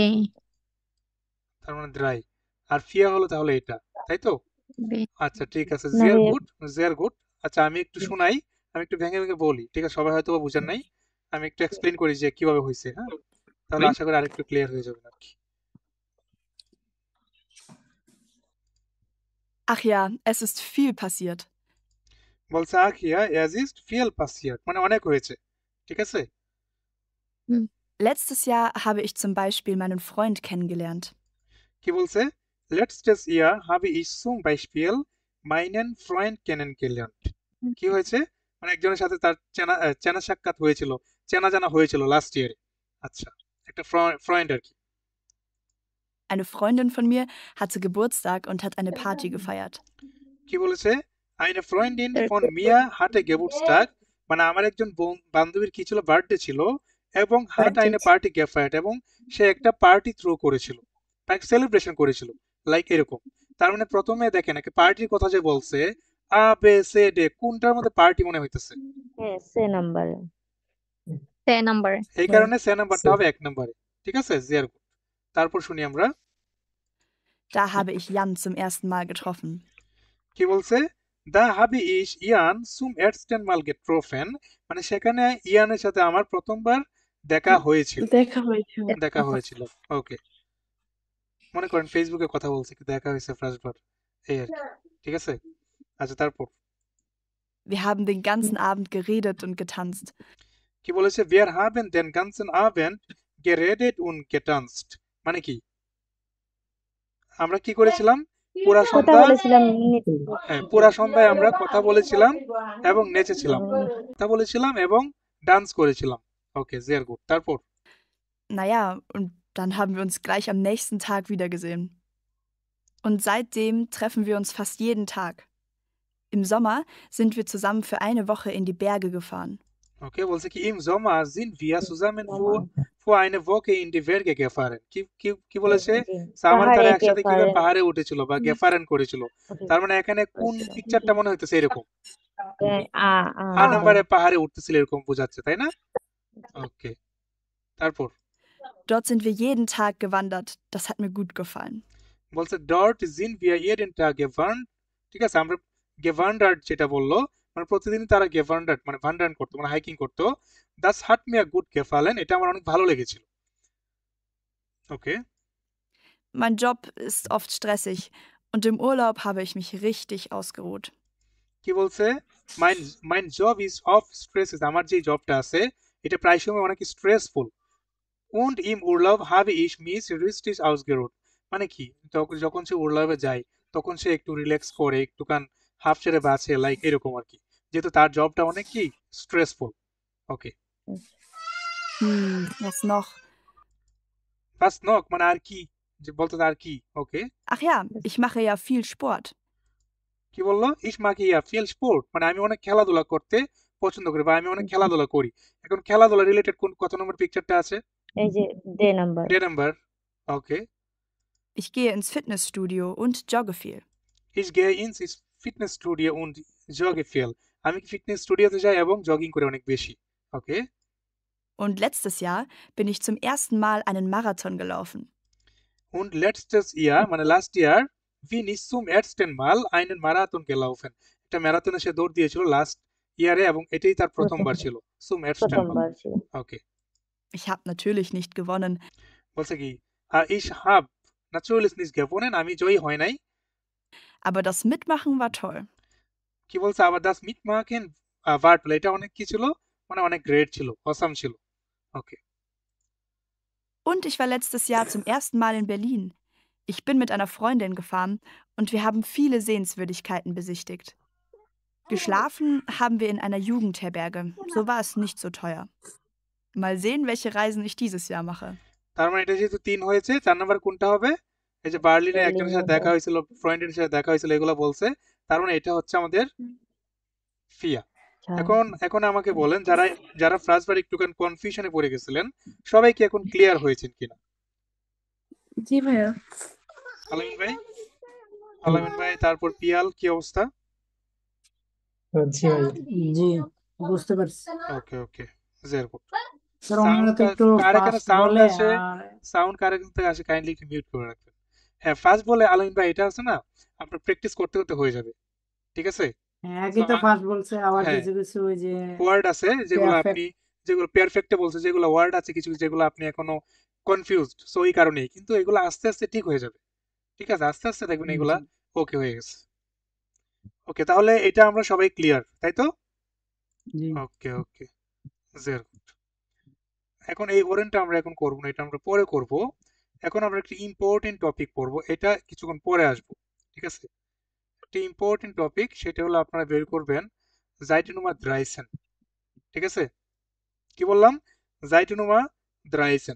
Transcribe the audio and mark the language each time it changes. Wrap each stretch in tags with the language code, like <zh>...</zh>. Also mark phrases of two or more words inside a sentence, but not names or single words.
<bn>তার মানে দ্রাই, আর ফিয়া হলো তাহলে এটা, তাই তো? আচ্ছা ঠিক আছে, না জিয়ার ভাইয়া গুড, জিয়ার গুড। আচ্ছা আমি একটু শোনাই, আমি একটু ভেঙে ভেঙে বলি, ঠিক আছে? সবাই হয়তো বা বুঝেন নাই, আমি একটু এক্সপ্লেইন করি যে কিভাবে হয়েছে, হ্যাঁ? তাহলে আশা করি আরেকটু ক্লিয়ার হয়ে যাবে আর কি।</bn> <de>Ach ja, es ist viel passiert.</de> <bn>বলছে</bn> <de>Ach ja es ist viel passiert,</de> <bn>মানে অনেক হয়েছে, ঠিক আছে?</bn> <de>Letztes Jahr habe ich zum Beispiel meinen Freund kennengelernt.</de> <bn>কি বলছে?</bn> <de>letztes Jahr habe ich zum Beispiel meinen Freund kennengelernt.</de> <bn>কি হয়েছে? মানে একজনের সাথে তার চেনা সাক্ষাৎ হয়েছিল, চেনা জানা হয়েছিল</bn> <en>last year.</en> <bn>আচ্ছা, একটা ফ্রেন্ড আর কি।</bn> <de>Eine Freundin von mir hatte Geburtstag und hat eine Party gefeiert.</de> <bn>কি বলেছে?</bn> <de>Eine Freundin von mir hatte Geburtstag,</de> <bn>মানে আমার একজন বান্ধবীর কি ছিল, বার্থডে ছিল, এবং</bn> <de>hat eine Party gefeiert,</de> <bn>এবং সে একটা</bn> <en>party throw</en> <bn>করেছিল, তাকে সেলিব্রেশন করেছিল, লাইক এরকম। তার মানে প্রথমে দেখেন একটা পার্টির কথা যে বলছে, আ বে সে ডে, কোনটার মধ্যে পার্টি মনে হইতেছে? হ্যাঁ সে নাম্বারে সে নাম্বার। এই কারণে সে নাম্বারটা হবে 1 নম্বরে। ঠিক আছে,</bn> <de>sehr gut।</de> <bn>তারপর শুনি আমরা,</bn> <de>Da habe ich Jan zum ersten Mal getroffen.</de> <bn>কি বলছে?</bn> <de>Da habe ich Ian zum ersten Mal getroffen,</de> <bn>মানে সেখানে ইয়ানের সাথে আমার প্রথমবার দেখা হয়েছিল। দেখা হয়েছিল, ওকে। মনে করেন ফেসবুকে কথা বলছে, কি দেখা হয়েছে ফার্স্টবার, এই আর কি। ঠিক আছে, আচ্ছা তারপর</bn> <de>Wir haben den ganzen Abend geredet und getanzt.</de> <bn>কি বলেছে?</bn> <de>Wir haben den ganzen Abend geredet und getanzt,</de> <bn>মানে কি? আমরা কি করেছিলাম? পুরা কথা সন্ধ্যা, বলেছিলাম হ্যাঁ, পুরা সন্ধ্যায় আমরা কথা বলেছিলাম এবং নেচেছিলাম, কথা বলেছিলাম এবং ডান্স করেছিলাম। ওকে,</bn> <de>sehr gut। তারপর Naja, und dann haben wir uns gleich am nächsten Tag wiedergesehen. Und seitdem treffen wir uns fast jeden Tag. Im Sommer sind wir zusammen für eine Woche in die Berge gefahren.</de> <bn>ওকে, বলছে কি</bn> <de>im Sommer sind wir zusammen für eine Woche in die Berge gefahren।</de> <bn>কি বলেছে? সামার তারা একসাথে কি করে পাহাড়ে উঠেছিল বা গেফারেন করেছিল। তার মানে এখানে কোন পিকচারটা মনে হইতেছে? এরকম আ নম্বরে পাহাড়ে উঠতেছিল, এরকম বোঝাচ্ছে, তাই না? ওকে, তারপর</bn> <de>Dort sind wir jeden Tag gewandert. Das hat mir gut gefallen. বলছে dort sind wir jeden Tag gewandert।</de> <bn>ঠিক আছে, আমরা gewandert যেটা বললো, মানে প্রতিদিন তারা gewandert মানে ভান্ডারন করতো, মানে হাইকিং করতো।</bn> <de>das hat mir gut gefallen,</de> <bn>এটা আমার অনেক ভালো লেগেছিল। ওকে,</bn> <de>Mein Job ist oft stressig und im Urlaub habe ich mich richtig ausgeruht.</de> <bn>কি বলছে?</bn> <de>mein Job is oft stressed,</de> <bn>আমার যে জবটা আছে এটা প্রায় সময় অনেক স্ট্রেসফুল।</bn> <de>und im Urlaub habe ich mich richtig ausgeruht,</de> <bn>মানে কি? যখন সে উর্লাবে যায় তখন সে একটু রিল্যাক্স করে, একটুখান হাফ ছেড়ে বাঁচে, লাইক এরকম আর কি, যেহেতু তার জবটা অনেক কি স্ট্রেসফুল। ওকে,</bn> <de>Was noch? was noch</de> <bn>মানে আর কি, যে বলতে আর কি। ওকে,</bn> <de>Ach ja, ich mache ja viel Sport.</de> <bn>কি বললো?</bn> <de>ich mache ja viel Sport,</de> <bn>মানে আমি অনেক খেলাধুলা করতে পছন্দ করি বা আমি অনেক খেলাধুলা করি। এখন খেলাধুলা রিলেটেড কোন কত নম্বর পিকচারটা আছে? এই যে ডে নাম্বার ডে নাম্বার। ওকে,</bn> <de>Ich gehe ins Fitnessstudio und jogge viel. ich gehe ins Fitnessstudio und jogge viel,</de> <bn>আমি ফিটনেস স্টুডিওতে যাই এবং জগিং করি অনেক বেশি। ওকে,</bn> <de>Und letztes Jahr bin ich zum ersten Mal einen Marathon gelaufen. und letztes Jahr মানে</de> <en>last year</en> <de>bin ich zum ersten Mal einen Marathon gelaufen,</de> <bn>একটা ম্যারাথনে সে দৌড় দিয়েছিল</bn> <en>last year</en> <bn>এবং এটাই তার প্রথমবার ছিল,</bn> <de>zum ersten Mal।</de> <bn>প্রথমবার ছিল ওকে,</bn> <de>Ich habe natürlich nicht gewonnen,</de> <bn>বলছে কি?</bn> <de>ich habe natürlich nicht gewonnen,</de> <bn>আমি জয়ী হয় নাই।</bn> <de>aber das Mitmachen war toll.</de> <bn>কি বলছে? আবার</bn> <de>das Mitmachen war toll,</de> <bn>এটা অনেক কি ছিল, মানে অনেক গ্রেট ছিল, অসাম ছিল। ওকে,</bn> <de>Und ich war letztes Jahr zum ersten Mal in Berlin. Ich bin mit einer Freundin gefahren und wir haben viele Sehenswürdigkeiten besichtigt. Geschlafen haben wir in einer Jugendherberge. So war es nicht so teuer. Mal sehen, welche Reisen ich dieses Jahr mache.</de> <bn>তার মানে এটা যেহেতু 3 হয়েছে, 4 নাম্বার কোনটা হবে? এই যে বার্লিনে একজনের সাথে দেখা হয়েছিল, ফ্রেন্ডের সাথে দেখা হয়েছিল, এগুলো বলছে, তার মানে এটা হচ্ছে আমাদের ফিয়া। এখন আমাকে বলেন, যারা ফার্স্টবার একটুখানি কনফিউশনে পড়ে গেছিলেন, সবাই কি এখন ক্লিয়ার হয়েছেন কিনা? জি ভাইয়া। আলামিন ভাই, তারপর পিয়াল, কি অবস্থা? জি ভাই জি বুঝতে পারছি ওকে ওকে,</bn> <en>very good।</en> <bn>স্যার ওনারা তো একটু কার এখানে ফাস্ট সাউন্ড বলে আসে, আর সাউন্ড কার এখান থেকে আসে, কাইন্ডলি একটু মিউট করে রাখবেন। হ্যাঁ, ফার্স্ট বলে আলামিন ভাই এটা আছে না, আপনার প্র্যাকটিস করতে করতে হয়ে যাবে, ঠিক আছে? হ্যাঁ একই তো ফাস্ট বলছে, আবার হ্যাঁ। কিছু কিছু ওই যে ওয়ার্ড আছে যেগুলো Perfect। আপনি, যেগুলো পারফেক্টে বলছে, যেগুলো ওয়ার্ড আছে কিছু যেগুলো আপনি এখনো কনফিউজড, সো এই কারণেই। কিন্তু এগুলো আস্তে আস্তে ঠিক হয়ে যাবে, ঠিক আছে? আস্তে আস্তে দেখবেন এগুলা ওকে হয়ে গেছে। ওকে, তাহলে এটা আমরা সবাই ক্লিয়ার, তাই তো? জি ওকে ওকে,</bn> <en>very good।</en> <bn>এখন এই ওরেনটা আমরা এখন করব না, এটা আমরা পরে করব। এখন আমরা একটা ইম্পর্টেন্ট টপিক পড়ব, এটা কিছুক্ষণ পরে আসবো, ঠিক আছে? একটা ইম্পর্টেন্ট টপিক, সেটা হলো আপনারা বের করবেন জাইটেনুমা দ্রাইসেন, ঠিক আছে? কি বললাম? জাইটেনুমা দ্রাইসেন।</bn>